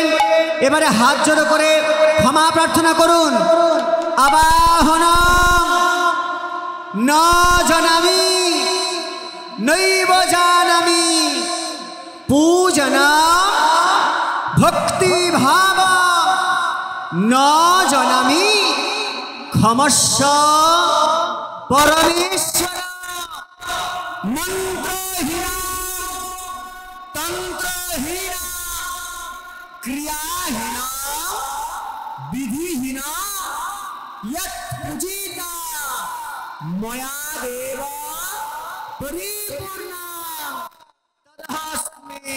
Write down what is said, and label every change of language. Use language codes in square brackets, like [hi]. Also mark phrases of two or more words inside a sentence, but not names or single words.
[bn] এবারে হাত জোড়ো করে ক্ষমা প্রার্থনা করুন। [sa] আবাহন ন জানামি নৈব জানামি পূজনা ভক্তি ভাব ন জানামি ক্ষমস্ব পরমেশ্বর मंत्रहीना तंत्रहीना क्रियाहीना विधिहीना यत् पूजिता मया देव परिपूर्णा तदस्मि।